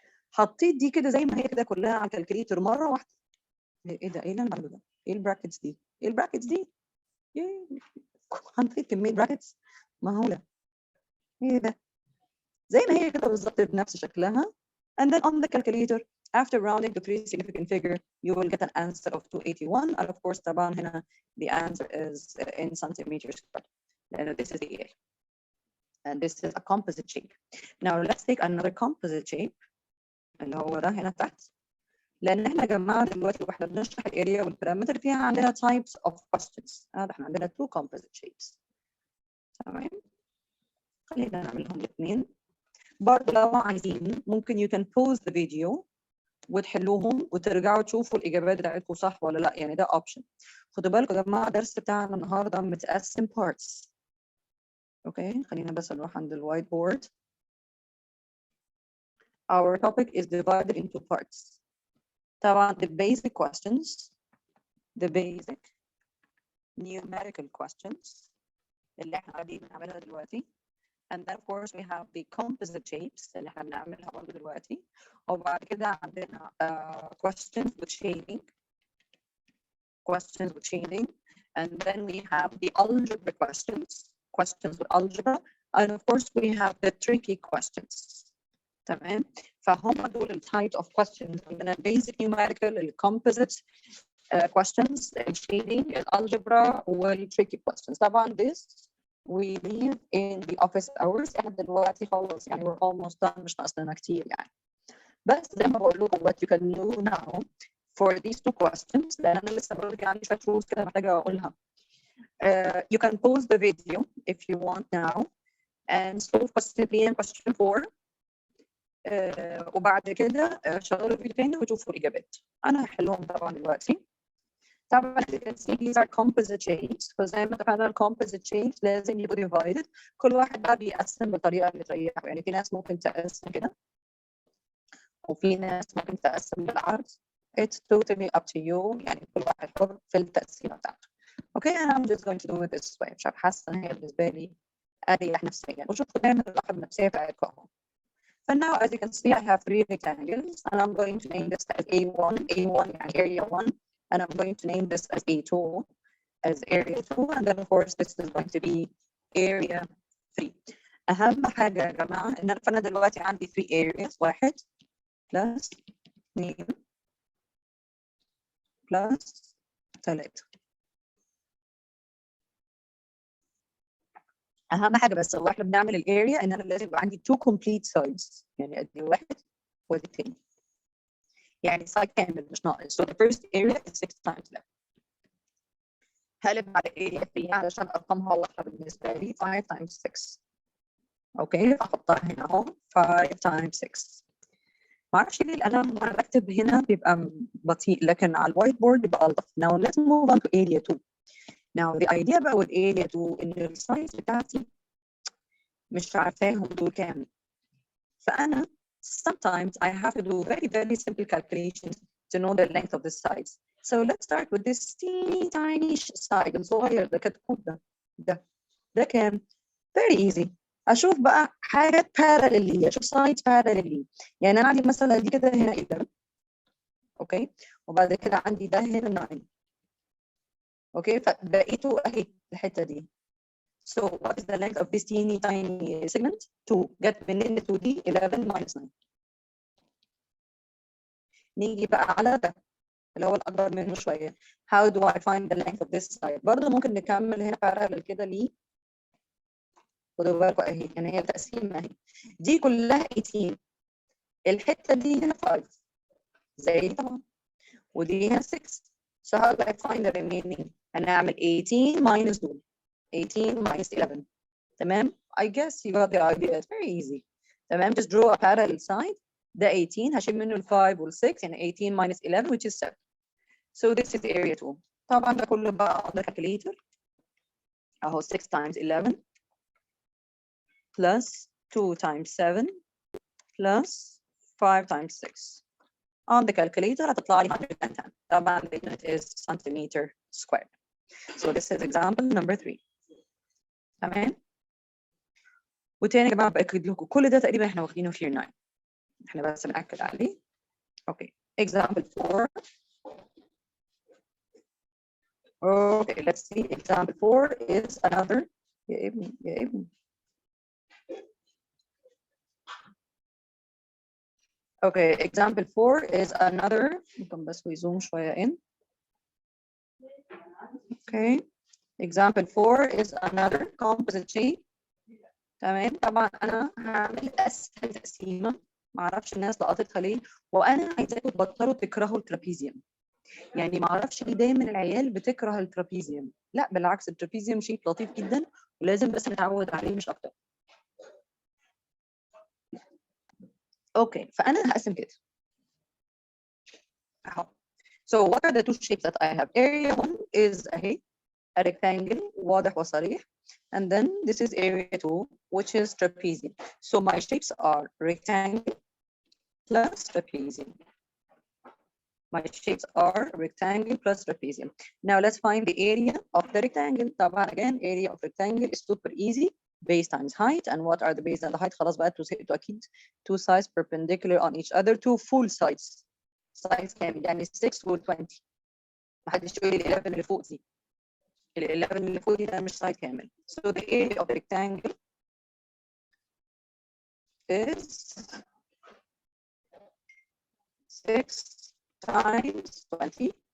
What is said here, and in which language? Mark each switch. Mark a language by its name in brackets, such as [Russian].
[Arabic] حطيت دي كده زي ما هي كده كلها على الكالكوليتر مرة واحدة. ايه ده؟ ايه اللي انا بعمله ده؟ ايه البراكتس دي؟ ايه البراكتس دي؟ حطيت كمية براكتس مهولة. ايه ده؟ زي ما هي كده بالظبط بنفس شكلها. [English] And then on the calculator, after rounding to three significant figure, you will get an answer of 281. And of course, [Arabic] طبعا هنا [English] the answer is in centimeters squared. And this is the area. And this is a composite shape. Now let's take another composite shape. [Arabic] اللي هو ده هنا تحت. لان احنا يا جماعه دلوقتي واحنا بنشرح الاريا والبارامتر فيها عندنا types of questions. احنا عندنا [English] two composite shapes. [Arabic] تمام؟ خلينا نعملهم الاثنين. برضه لو عايزين ممكن [English] you can pause the video [Arabic] وتحلوهم وترجعوا تشوفوا الاجابات بتاعتكم صح ولا لا. يعني ده option. خدوا بالكم يا جماعه الدرس بتاعنا النهارده متقسم parts. اوكي خلينا بس نروح عند الوايت بورد. [English] Our topic is divided into parts. طبعا the basic questions, the basic numerical questions [Arabic] اللي احنا قاعدين بنعملها دلوقتي. [English] And then of course we have the composite shapes [Arabic] اللي احنا بنعملها برضه دلوقتي. وبعد كده عندنا [English] questions with shading. Questions with shading. And then we have the algebra questions with algebra. And of course we have the tricky questions. [Arabic] تمام؟ فهم دول التايب of questions. [English] عندنا basic numerical, composite questions, shading, algebra, tricky questions. طبعا this we leave in the office hours. [Arabic] احنا دلوقتي خلاص يعني [English] we're almost done [Arabic] مش ناقصنا كتير يعني. بس زي ما بقول لكم [English] what you can do now for these two questions [Arabic] لان انا لسه بقول لك عندي شويه rules كده محتاجه اقولها. [English] You can pause the video if you want now and solve question 3 and question 4. [Arabic] وبعد كده شغلوا الفيديو تاني وشوفوا الاجابات. انا هحلهم طبعا دلوقتي. [English] طبعا as you can see these are composite shapes. [Arabic] فزي ما اتفقنا composite shapes لازم يبقوا divided. كل واحد بقى بيقسم بالطريقه اللي تريحه. يعني في ناس ممكن تقسم كده وفي ناس ممكن تقسم بالعرض. [English] It's totally up to you. [Arabic] يعني كل واحد حر في التقسيمه بتاعته. [English] Okay, and I'm just going to do it this way. [Arabic] مش حاسه ان هي بالنسبه لي اريح نفسيا. وشوفوا دايما الراحه النفسيه بتاعتكم اهو. [English] So now, as you can see, I have 3 rectangles, and I'm going to name this as A1, A1 يعني area 1, and I'm going to name this as A2, as area 2, and then of course this is going to be area 3. [Arabic] أهم حاجة يا جماعة إن أنا دلوقتي عندي 3 areas. [English] 1 plus 2 plus 3. [Arabic] أهم حاجة بس هو إحنا بنعمل الاريا إن أنا لازم يبقى عندي 2 complete sides. يعني أدي 1 وأدي 2. يعني side كامل مش ناقص. [English] So the first area is 6 times 11. [Arabic] هقلب على area 3 علشان ارقامها واضحه بالنسبه لي. 5 times 6. اوكي فاحطها هنا اهو. [English] 5 times 6. [Arabic] ما اعرفش ليه القلم وانا بكتب هنا بيبقى بطيء لكن على الوايت بورد بيبقى الطف. [English] Now let's move on to area 2. Now the idea [Arabic] بقى with area 2 ان السايز بتاعتي مش عارفاهم دول كام. [English] فانا sometimes I have to do very simple calculations to know the length of the sides. So let's start with this teeny tiny side [Arabic] الصغير ده كتكوت ده كام؟ [English] Very easy. [Arabic] أشوف بقى حاجات parallelly. أشوف sides parallelly. يعني أنا عندي مثلا دي كده هنا 11. أوكي وبعد كده عندي ده هنا 9. أوكي فبقيته أهي الحتة دي. [English] So what is the length of this teeny tiny segment? 2. [Arabic] جت منين 2 دي؟ 11 minus 9. نيجي بقى على ده اللي هو الأكبر منه شوية. [English] How do I find the length of this side؟ [Arabic] برضه ممكن نكمل هنا parallel كده ليه. خدوا بالكم أهي يعني هي تقسيمة أهي. دي كلها 18. الحتة دي هنا 5 زي طبعا ودي هنا 6. [English] So how do I find the remaining؟ هنعمل 18 minus 2. 18 minus 11. [Arabic] تمام؟ [English] I guess you got the idea. It's very easy. تمام؟ Just draw a parallel side. [Arabic] ده 18 هشيل منه ال 5 وال 6 يعني 18 minus 11 [English] which is 7. So this is area 2. [Arabic] طبعا ده كله بقى [English] on the calculator. اهو 6 times 11 plus 2 times 7 plus 5 times 6. On the calculator [Arabic] هتطلع لي [English] 110. طبعا the unit is centimeter squared. So this is example number 3. [Arabic] تمام؟ وتاني يا جماعه باكد لكم كل ده تقريبا احنا واخدينه في year 9. احنا بس بنأكد عليه. [English] Okay example 4. Okay let's see. Example 4 is another. يا ابني Okay, example 4 is another. [Arabic] ممكن بس ويزوم شوية in. [English] Okay, example 4 is another composite shape. [Arabic] تمام طبعا أنا هعمل أسهل تقسيمة. معرفش الناس لقطتها ليه وأنا عايزاكم تبطلوا تكرهوا الترابيزيوم. يعني معرفش ليه دايما العيال بتكره الترابيزيوم. لا بالعكس الترابيزيوم شيء لطيف جدا ولازم بس نتعود عليه مش أكتر. اوكي فأنا هقسم كده. أهو. [English] So what are the two shapes that I have? Area 1 is a rectangle [Arabic] واضح وصريح. [English] And then this is area 2 which is trapezium. So my shapes are rectangle plus trapezium. My shapes are rectangle plus trapezium. Now let's find the area of the rectangle. طبعا again area of rectangle is super easy. Base times height. And what are the base and the height؟ [Arabic] خلاص بقى أكيد [English] 2 sides perpendicular on each other. 2 full sides. [Arabic] size كامل يعني 6 و 20. ما حدش يقول لي ال 11 اللي فوق دي. ال 11 اللي فوق دي ده مش سايد كامل. [English] So the area of the rectangle is 6 times 20.